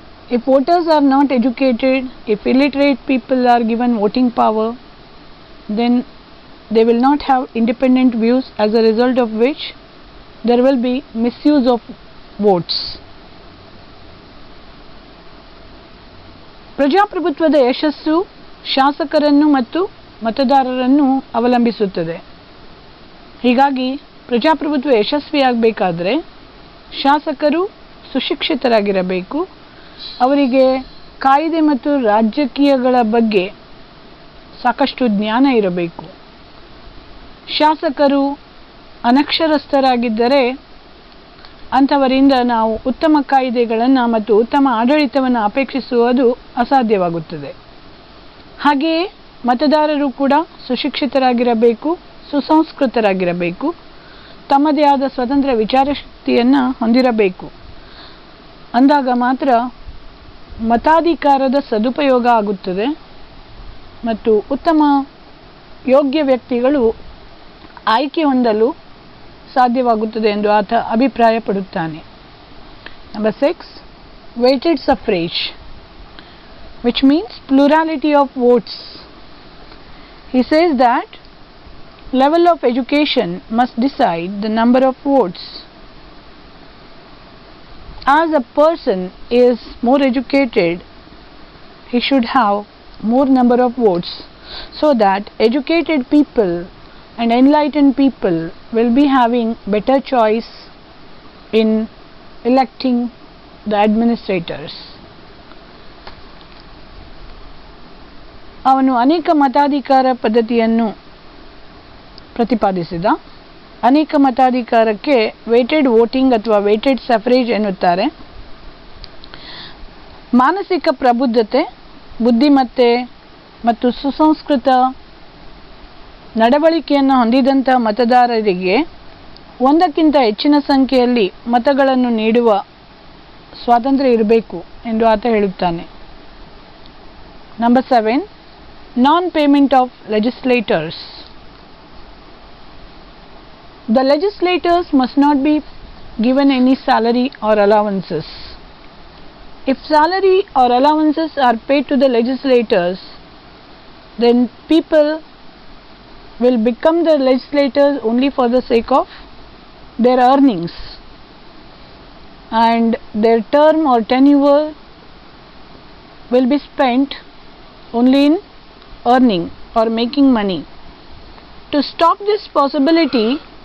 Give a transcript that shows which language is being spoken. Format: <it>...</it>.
<en>If voters are not educated, if illiterate people are given voting power, then they will not have independent views, as a result of which there will be misuse of votes.</en> <kn>ಪ್ರಜಾಪ್ರಭುತ್ವದ ಯಶಸ್ಸು ಶಾಸಕರನ್ನು ಮತ್ತು ಮತದಾರರನ್ನು ಅವಲಂಬಿಸುತ್ತದೆ. ಹೀಗಾಗಿ ಪ್ರಜಾಪ್ರಭುತ್ವ ಯಶಸ್ವಿಯಾಗಬೇಕಾದ್ರೆ ಶಾಸಕರು ಸುಶಿಕ್ಷಿತರಾಗಿರಬೇಕು, ಅವರಿಗೆ ಕಾಯ್ದೆ ಮತ್ತು ರಾಜಕೀಯಗಳ ಬಗ್ಗೆ ಸಾಕಷ್ಟು ಜ್ಞಾನ ಇರಬೇಕು. ಶಾಸಕರು ಅನಕ್ಷರಸ್ಥರಾಗಿದ್ದರೆ ಅಂಥವರಿಂದ ನಾವು ಉತ್ತಮ ಕಾಯ್ದೆಗಳನ್ನು ಮತ್ತು ಉತ್ತಮ ಆಡಳಿತವನ್ನು ಅಪೇಕ್ಷಿಸುವುದು ಅಸಾಧ್ಯವಾಗುತ್ತದೆ. ಹಾಗೆಯೇ ಮತದಾರರು ಕೂಡ ಸುಶಿಕ್ಷಿತರಾಗಿರಬೇಕು, ಸುಸಂಸ್ಕೃತರಾಗಿರಬೇಕು, ತಮ್ಮದೇ ಆದ ಸ್ವತಂತ್ರ ವಿಚಾರಶಕ್ತಿಯನ್ನು ಹೊಂದಿರಬೇಕು. ಅಂದಾಗ ಮಾತ್ರ ಮತಾಧಿಕಾರದ ಸದುಪಯೋಗ ಆಗುತ್ತದೆ ಮತ್ತು ಉತ್ತಮ ಯೋಗ್ಯ ವ್ಯಕ್ತಿಗಳು ಆಯ್ಕೆ ಹೊಂದಲು ಸಾಧ್ಯವಾಗುತ್ತದೆ ಎಂದು ಆತ ಅಭಿಪ್ರಾಯಪಡುತ್ತಾನೆ.</kn> <en>Number 6, weighted suffrage, which means plurality of votes. He says that level of education must decide the number of votes. As a person is more educated, he should have more number of votes, so that educated people and enlightened people will be having better choice in electing the administrators.</en> <kn>ಅವನು ಅನೇಕ ಮತಾಧಿಕಾರ ಪದ್ಧತಿಯನ್ನು ಪ್ರತಿಪಾದಿಸಿದ. ಅನೇಕ ಮತಾಧಿಕಾರಕ್ಕೆ weighted voting ಅಥವಾ weighted suffrage ಎನ್ನುತ್ತಾರೆ. ಮಾನಸಿಕ ಪ್ರಬುದ್ಧತೆ, ಬುದ್ಧಿಮತ್ತೆ ಮತ್ತು ಸುಸಂಸ್ಕೃತ ನಡವಳಿಕೆಯನ್ನು ಹೊಂದಿದಂಥ ಮತದಾರರಿಗೆ ಒಂದಕ್ಕಿಂತ ಹೆಚ್ಚಿನ ಸಂಖ್ಯೆಯಲ್ಲಿ ಮತಗಳನ್ನು ನೀಡುವ ಸ್ವಾತಂತ್ರ್ಯ ಇರಬೇಕು ಎಂದು ಆತ ಹೇಳುತ್ತಾನೆ.</kn> <en>Number 7, non-payment of legislators. The legislators must not be given any salary or allowances. If salary or allowances are paid to the legislators, then people will become the legislators only for the sake of their earnings, and their term or tenure will be spent only in earning or making money. To stop this possibility,</en>